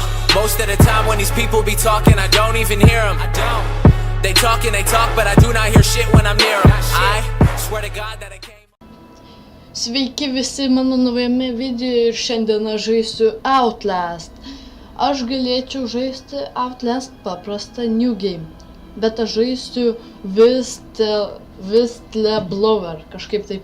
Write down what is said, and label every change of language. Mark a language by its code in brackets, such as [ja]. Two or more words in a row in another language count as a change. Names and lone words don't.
[en] Most of the time when these people be talking, I don't even hear them. They talk and they talk, but I do not hear shit when I'm near them. I swear to God that I came. [lt] Sveiki visi mano naujame video ir šiandien aš žaisiu Outlast. Aš galėčiau žaisti Outlast paprastą New Game, bet aš žaisiu Whistleblower, kažkaip taip.